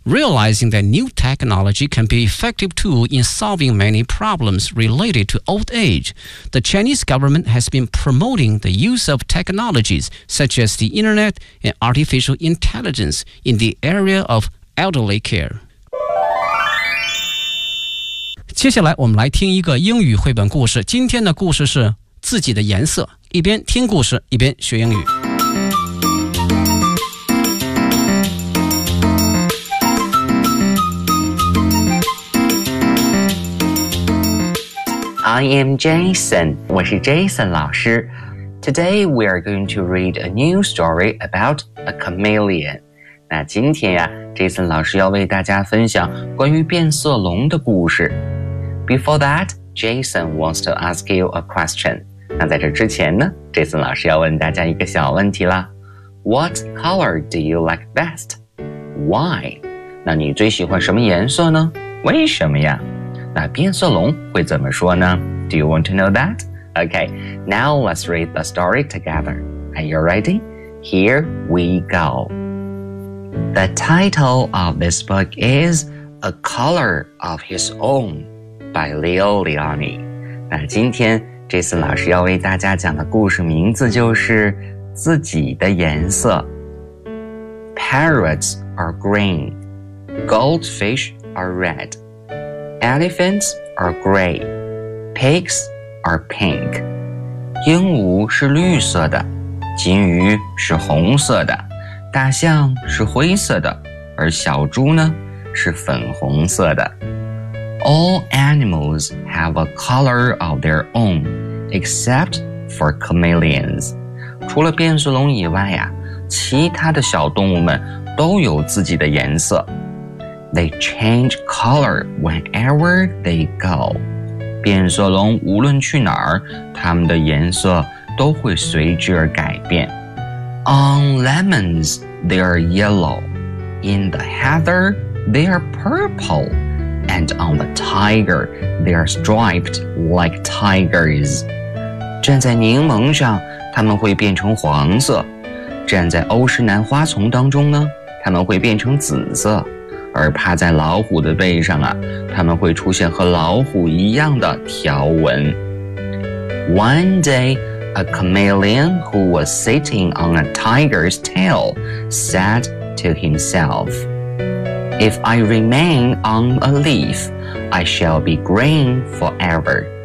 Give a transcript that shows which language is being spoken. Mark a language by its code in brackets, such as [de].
[en] Realizing that new technology can be an effective tool in solving many problems related to old age, the Chinese government has been promoting the use of technologies such as the internet and artificial intelligence in the area of elderly care. [zh] 接下来我们来听一个英语绘本故事。今天的故事是自己的颜色。一边听故事一边学英语。 [en] I am Jason, [zh] 我是 Jason 老师。 [en] Today we are going to read a new story about a chameleon. [zh] 那今天呀 ,Jason 老师要为大家分享关于变色龙的故事。 [en] Before that, Jason wants to ask you a question. [zh] 那在这之前呢 ,Jason 老师要问大家一个小问题啦。 [en] What color do you like best? Why? [zh] 那你最喜欢什么颜色呢？为什么呀？那变色龙会怎么说呢？ [en] Do you want to know that? Okay, now let's read the story together. Are you ready? Here we go. The title of this book is A Color of His Own by Leo Leoni. [zh] 那今天这次老师要为大家讲的故事名字就是自己的颜色。 [en] Parrots are green. Goldfish are red. Elephants are gray. Pigs are pink. [zh] 鹦鹉是绿色的，金鱼是红色的，大象是灰色的，而小猪呢，是粉红色的。 [en] All animals have a color of their own. Except for chameleons. [zh] 除了变色龙以外呀，其他的小动物们都有自己的颜色。 [en] They change color wherever they go. [zh] 变色龙无论去哪儿，它们的颜色都会随之而改变。 [en] On lemons, they are yellow. In the heather, they are purple. And on the tiger, they are striped like tigers. [zh] 站在柠檬上，它们会变成黄色；站在欧诗南花丛当中呢，它们会变成紫色；而趴在老虎的背上啊，它们会出现和老虎一样的条纹。 [en] One day, a chameleon who was sitting on a tiger's tail said to himself, "If I remain on a leaf, I shall be green forever."